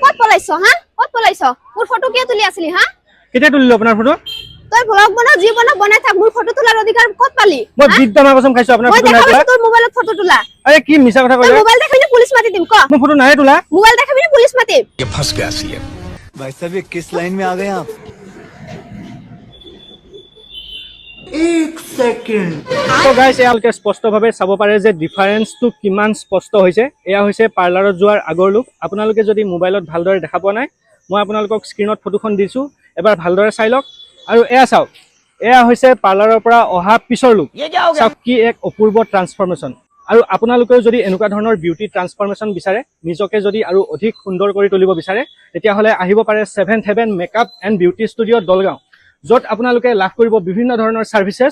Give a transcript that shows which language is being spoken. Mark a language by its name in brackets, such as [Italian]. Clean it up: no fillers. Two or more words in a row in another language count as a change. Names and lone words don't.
[Assamese] পলাইছো হা কত পলাইছো মোৰ ফটো কিয় তুলি আছিলি হা কেতিয়া তুলিলো আপোনাৰ ফটো তই ব্লগ বনা জীবন বনাই থাক মোৰ ফটো তোলাৰ অধিকাৰ কত পালি মই বিদ্যামা কসম খাইছো আপোনাৰ ফটো নাই তোলা তোৰ মোবাইলত ফটো তোলা আরে কি মিছা কথা তই কইলা মোবাইল দেখাবি পুলিশ মাতি দিম ক মই ফটো নাই তোলা মোবাইল দেখাবি পুলিচ মাতি [Hindi] ये फंस गया सीएम भाई साहब ये किस लाइन में आ गए आप [English] so guys [Assamese] এয়ালকে স্পষ্টভাৱে চাব পাৰে যে ডিফাৰেন্সটো কিমান স্পষ্ট হৈছে এয়া হৈছে পাৰ্লাৰত যোৱাৰ আগৰ লুক আপোনালোকে যদি মোবাইলত ভালদৰে দেখা পোৱা নাই মই আপোনালোকক স্ক্ৰিনত ফটোখন দিছো এবাৰ ভালদৰে চাই লওক আৰু এয়া চাওক এয়া হৈছে পাৰ্লাৰৰ পৰা অহা পিছৰ লুক চাওক কি এক অপূৰ্ব ট্ৰান্সফৰমেশ্যন আৰু আপোনালোকেও যদি এনেকুৱা ধৰণৰ [English] beauty transformation [Assamese] বিচাৰে নিজকে যদি আৰু অধিক সুন্দৰ কৰি তুলিব বিচাৰে তেতিয়াহ'লে আহিব পাৰে 7th হেভেন মেকআপ এণ্ড বিউটি ষ্টুডিঅ' দলগাঁও য'ত আপোনালোকে লাভ কৰিব বিভিন্ন ধৰণৰ সাৰ্ভিসেস